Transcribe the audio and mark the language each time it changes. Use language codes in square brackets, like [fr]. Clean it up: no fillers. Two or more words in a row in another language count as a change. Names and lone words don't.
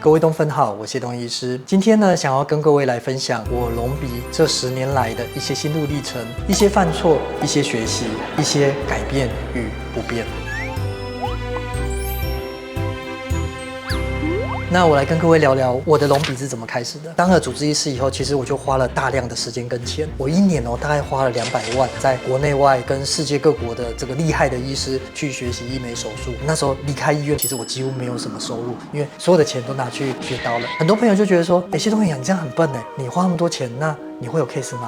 [zh] 各位東芬好，我謝東醫師，今天呢，想要跟各位來分享我隆鼻這10年來的一些心路歷程，一些犯錯，一些學習，一些改變與不變。那我來跟各位聊聊我的隆鼻是怎麼開始的。當了主治醫師以後，其實我就花了大量的時間跟錢。我1年大概花了200萬，在國內外跟世界各國的這個厲害的醫師去學習醫美手術。那時候離開醫院，其實我幾乎沒有什麼收入，因為所有的錢都拿去學刀了。很多朋友就覺得說，謝東醫師，你這樣很笨哎，你花那麼多錢，那你會有 case 嗎？